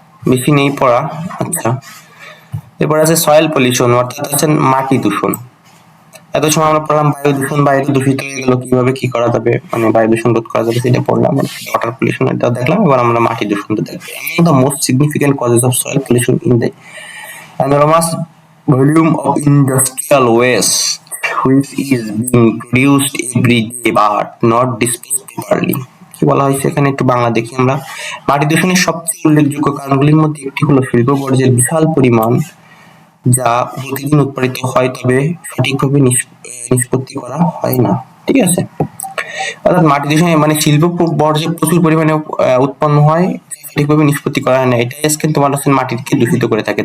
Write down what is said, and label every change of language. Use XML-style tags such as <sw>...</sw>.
<bn>বেশি নেই পড়া। আচ্ছা, এরপর আছে সয়েল পলিউশন, অর্থাৎ হচ্ছে মাটি দূষণ। এত সময় আমরা পড়লাম বায়ু দূষণ, বায়ু দূষিত হয়ে গেল, কিভাবে কি করা যাবে, মানে বায়ু দূষণ রোধ করা যাবে সেটা পড়লাম, ওয়াটার পলিউশন এটা দেখলাম। এবার আমরা মাটি দূষণটা দেখবো।</bn> <en>The most significant causes of soil pollution in the enormous volume of industrial waste which is being produced every day but not disposed properly.</en> <bn>কি বলা হয়েছে এখানে একটু বাংলা দেখি আমরা। মাটি দূষণের সবচেয়ে উল্লেখযোগ্য কারণগুলির মধ্যে একটি হলো শিল্প বর্জ্যের বিশাল পরিমাণ যা প্রতিদিন উৎপাদিত হয় তবে সঠিকভাবে নিষ্পত্তি করা হয় না, ঠিক আছে? অর্থাৎ মাটি দূষণে মানে শিল্প বর্জ্য প্রচুর পরিমাণে উৎপন্ন হয়, সঠিকভাবে নিষ্পত্তি করা হয় না, এটাই আজকে তোমার হচ্ছে মাটিকে দূষিত করে থাকে।</bn>